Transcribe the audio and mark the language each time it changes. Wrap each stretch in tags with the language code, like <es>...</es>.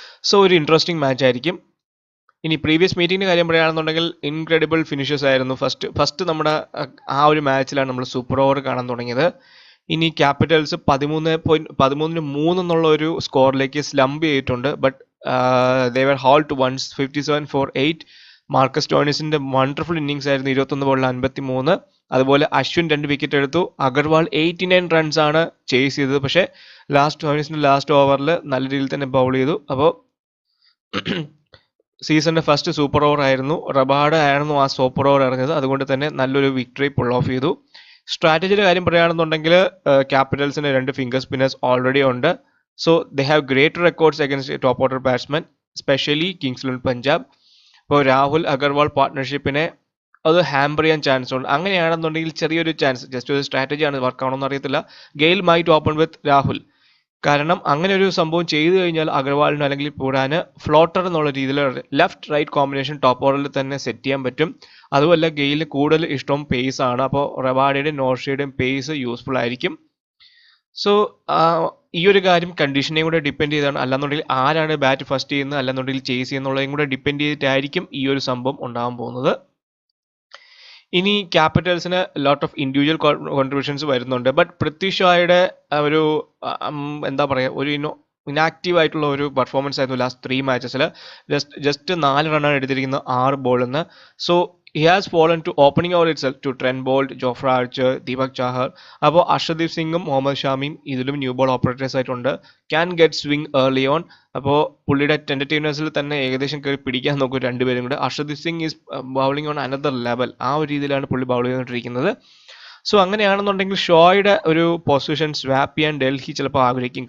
<ml>So ഒരു interesting match ആയിരിക്കും. ഇനി പ്രീവിയസ് മീറ്റിംഗിന്റെ കാര്യം പറയുകയാണെന്നുണ്ടെങ്കിൽ ഇൻക്രെഡിബിൾ ഫിനിഷസ് ആയിരുന്നു. ഫസ്റ്റ് നമ്മുടെ ആ ഒരു മാച്ചിലാണ് നമ്മൾ സൂപ്പർ ഓവർ കാണാൻ തുടങ്ങിയത്. ഇനി ക്യാപിറ്റൽസ് 13-3 എന്നുള്ള ഒരു സ്കോറിലേക്ക് സ്ലംപ് ചെയ്തിട്ടുണ്ട്.</ml> <en>But they were hauled to 157 for 8.</en> <ml>Marcus സ്റ്റോയിനിസിന്റെ wonderful innings ആയിരുന്നു, 21 ബോളിൽ 53. അതുപോലെ അശ്വിൻ 2 വിക്കറ്റ് എടുത്തു. അഗർവാൾ 89 റൺസ് ആണ് ചേസ് ചെയ്തത്. പക്ഷേ സ്റ്റോയിനിസിന്റെ ലാസ്റ്റ് ഓവറിൽ നല്ല രീതിയിൽ തന്നെ ബൗൾ ചെയ്തു. അപ്പോൾ സീസണിന്റെ ഫസ്റ്റ് സൂപ്പർ ഓവർ ആയിരുന്നു. റബാഡ ആയിരുന്നു ആ സൂപ്പർ ഓവർ ഇറങ്ങിയത്. അതുകൊണ്ട് തന്നെ നല്ലൊരു വിക്ടറി പുൾ ഓഫ് ചെയ്തു. സ്ട്രാറ്റജിയുടെ കാര്യം പറയുകയാണെന്നുണ്ടെങ്കിൽ ക്യാപിറ്റൽസിന് 2 ഫിംഗർ സ്പിന്നേഴ്സ് ഓൾറെഡി ഉണ്ട്.</ml> <en>So they have great records against top order batsmen, especially Kings 11 Punjab.</en> <ml>ഇപ്പോൾ രാഹുൽ അഗർവാൾ പാർട്ട്ണർഷിപ്പിനെ അത് ഹാമ്പർ ചെയ്യാൻ ചാൻസ് ഉണ്ട്. അങ്ങനെയാണെന്നുണ്ടെങ്കിൽ ചെറിയൊരു ചാൻസ്, ജസ്റ്റ് ഒരു സ്ട്രാറ്റജിയാണ്, വർക്ക് ആണോന്ന് അറിയത്തില്ല.</ml> <en>Gayle might open with Rahul.</en> <ml>കാരണം അങ്ങനെ ഒരു സംഭവം ചെയ്തു കഴിഞ്ഞാൽ അഗർവാളിന് അല്ലെങ്കിൽ പൂരാന് ഫ്ലോട്ടർ എന്നുള്ള രീതിയിൽ ലെഫ്റ്റ് റൈറ്റ് കോമ്പിനേഷൻ ടോപ്പ് ഓർഡറിൽ തന്നെ സെറ്റ് ചെയ്യാൻ പറ്റും. അതുമല്ല ഗെയിലിന് കൂടുതൽ ഇഷ്ടം പേസ് ആണ്. അപ്പോൾ റബാഡയുടെയും നോർഷയുടെയും പേസ് യൂസ്ഫുൾ ആയിരിക്കും. സോ ഈ ഒരു കാര്യം കണ്ടീഷനെയും കൂടെ ഡിപ്പെൻഡ് ചെയ്താണ്. അല്ലാന്നുണ്ടെങ്കിൽ ആരാണ് ബാറ്റ് ഫസ്റ്റ് ചെയ്യുന്നത് അല്ലാന്നുണ്ടെങ്കിൽ ചേസ് ചെയ്യുന്നുള്ളതും കൂടെ ഡിപ്പെൻഡ് ചെയ്തിട്ടായിരിക്കും ഈ ഒരു സംഭവം ഉണ്ടാകാൻ പോകുന്നത്. ഇനി ക്യാപിറ്റൽസിന് ലോട്ട് ഓഫ് ഇൻഡിവിജ്വൽ കോൺട്രിബ്യൂഷൻസ് വരുന്നുണ്ട്. ബട്ട് പൃഥ്വി ഷായുടെ ഒരു എന്താ പറയുക, ഒരു ഇനാക്റ്റീവ് ആയിട്ടുള്ള ഒരു പെർഫോമൻസ് ആയിരുന്നു ലാസ്റ്റ് 3 മാച്ചസിൽ. ജസ്റ്റ് 4 റണ്ണാണ് എടുത്തിരിക്കുന്നത് 6 ബോളിൽ നിന്ന്.</ml> <en>So he has fallen to opening over itself to Trent Boult, Jofra Archer, Deepak Chahar.</en> <ml>അപ്പോൾ അർഷദീപ് സിംഗും മുഹമ്മദ് ഷാമിയും ഇതിലും ന്യൂ ബോൾ ഓപ്പറേറ്റേഴ്സ് ആയിട്ടുണ്ട്.</ml> <en>Can get swing early on.</en> <ml>അപ്പോൾ പുള്ളിയുടെ ടെൻറ്റേറ്റീവ്നെസ്സിൽ തന്നെ ഏകദേശം കയറി പിടിക്കാൻ നോക്കും രണ്ടുപേരും കൂടെ.</ml> <en>Arshdeep Singh is bowling on another level.</en> <ml>ആ ഒരു രീതിയിലാണ് പുള്ളി ബൗൾ ചെയ്തുകൊണ്ടിരിക്കുന്നത്. സോ അങ്ങനെയാണെന്നുണ്ടെങ്കിൽ ഷോയുടെ ഒരു പൊസിഷൻ സ്വാപ്പ് ചെയ്യാൻ ഡൽഹി ചിലപ്പോൾ ആഗ്രഹിക്കും.</ml>